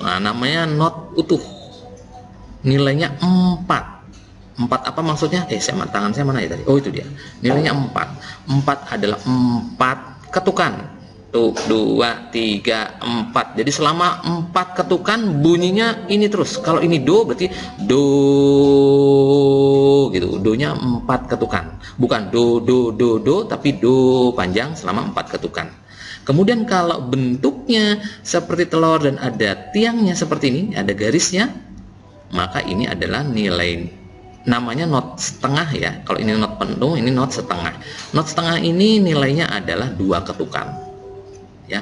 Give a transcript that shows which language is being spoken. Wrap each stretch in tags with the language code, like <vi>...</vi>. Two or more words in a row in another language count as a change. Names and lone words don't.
<id>Nah, namanya not utuh. Nilainya 4. 4 apa maksudnya? Tangan saya mana ya tadi? Oh, itu dia. Nilainya 4. 4 adalah 4 ketukan. Tuh, 2, 3, 4. Jadi selama 4 ketukan bunyinya ini terus. Kalau ini do berarti do gitu. Do-nya 4 ketukan. Bukan do do do do tapi do panjang selama 4 ketukan. Kemudian kalau bentuknya seperti telur dan ada tiangnya seperti ini, ada garisnya, maka ini adalah nilai, namanya not setengah ya. Kalau ini not penuh, ini not setengah. Not setengah ini nilainya adalah 2 ketukan ya.</id>